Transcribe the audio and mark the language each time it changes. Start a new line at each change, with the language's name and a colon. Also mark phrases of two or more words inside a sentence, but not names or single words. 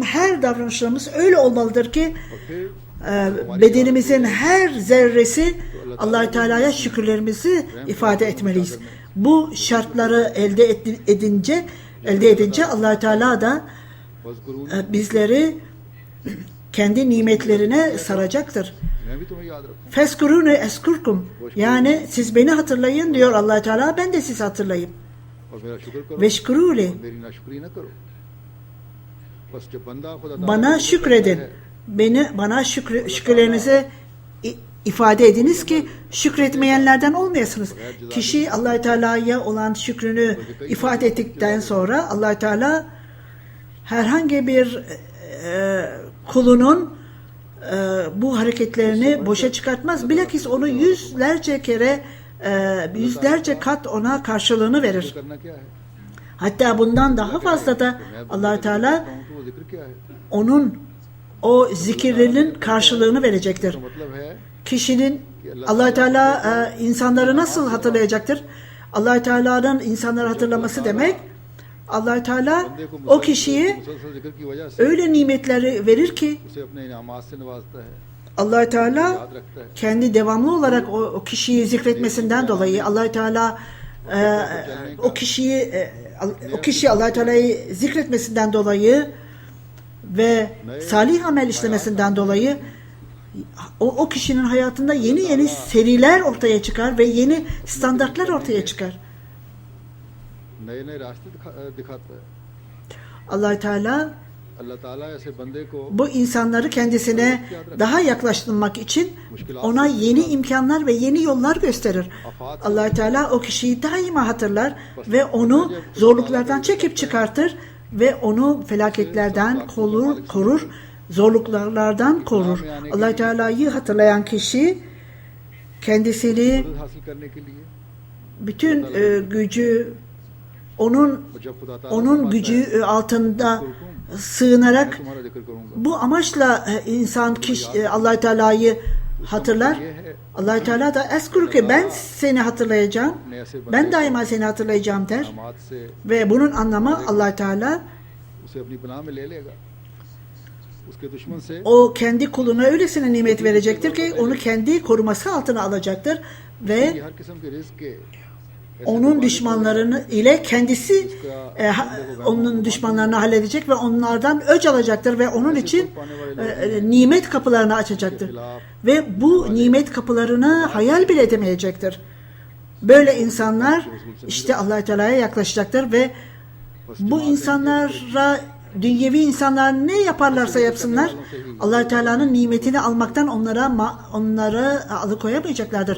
Turkish: Her davranışlarımız öyle olmalıdır ki bedenimizin her zerresi Allah Teala'ya şükürlerimizi ifade etmeliyiz. Bu şartları elde edince Allah Teala da bizleri kendi nimetlerine saracaktır.
Urdu: میں بھی تمہیں یاد رکھوں
Arabic: فاذكروني أذكركم.
Turkish: Yani siz beni hatırlayın diyor Allah Teala, ben de sizi hatırlayayım.
Urdu: اور میرا شکر کرو Veşkuruli. اور میری ناشکری نہ کرو بس جب بندہ خدا تعالیٰ
Turkish: Bana को şükredin. Bana şükürlerinizi ifade ediniz ki şükretmeyenlerden olmayasınız. Kişi Allah Teala'ya olan şükrünü ifade ettikten sonra Allah Teala herhangi bir kulunun bu hareketlerini boşa çıkartmaz. Bilakis onu yüzlerce kere yüzlerce kat ona karşılığını verir.
Urdu: کرنا کیا ہے
Turkish: Hatta bundan daha fazla da Allah Teala
Urdu: وہ ذکر کیا ہے?
Turkish: onun o zikirlerinin karşılığını verecektir.
Urdu: تو مطلب ہے
Turkish: Kişinin Allah Teala insanları nasıl hatırlayacaktır? Allah Teala'nın insanları hatırlaması demek, Allah Teala
Urdu: بندے کو
Turkish: o kişiye
Urdu: مسلسل ذکر کی وجہ سے
Turkish: öyle nimetleri verir ki
Urdu: اسے اپنے انعامات سے نوازتا ہے,
Turkish: Allah Teala
Urdu: یاد رکھتا ہے.
Turkish: kendi devamlı olarak o kişiyi zikretmesinden dolayı Allah Teala o kişi Allah Teala'yı zikretmesinden dolayı ve salih amel işlemesinden dolayı o kişinin hayatında yeni yeni seriler ortaya çıkar ve yeni standartlar ortaya çıkar.
Urdu: نئے نئے راستے دکھاتا ہے.
Turkish: Allah Teala
Urdu: اللہ تعالیٰ ایسے بندے کو
Turkish: bu insanları kendisine daha yaklaştırmak için ona yeni imkanlar ve yeni yollar gösterir. Allah Teala o kişiyi daima hatırlar ve onu zorluklardan çekip çıkartır ve onu felaketlerden korur, zorluklardan korur. Allah Teala'yı hatırlayan kişi kendisini
Urdu: مدد حاصل کرنے کے لیے
Turkish: bütün gücü
Urdu: اور جب خدا تعالیٰ
Turkish: onun gücü altında sığınarak
Urdu: تمہارا ذکر کروں گا,
Turkish: bu amaçla insan Allah Teala'yı hatırlar. Allah Teala da eskuruke ben seni hatırlayacağım. Ben daima seni hatırlayacağım der.
Urdu: انعامات سے
Turkish: Ve bunun anlamı Allah Teala
Urdu: اسے اپنی پناہ میں لے لے گا، اس کے دشمن سے
Turkish: o kendi kuluna öylesine nimet verecektir ki onu kendi koruması altına alacaktır ve
Urdu: کہ ہر قسم کے رسک کے
Turkish: onun düşmanlarını ile kendisi onun düşmanlarını halledecek ve onlardan öc alacaktır ve onun için nimet kapılarını açacaktır. Ve bu nimet kapılarını hayal bile edemeyecektir. Böyle insanlar işte Allah Teala'ya yaklaşacaktır ve bu insanlara dünyevi insanlar ne yaparlarsa yapsınlar Allah Teala'nın nimetini almaktan onları alıkoyamayacaklardır.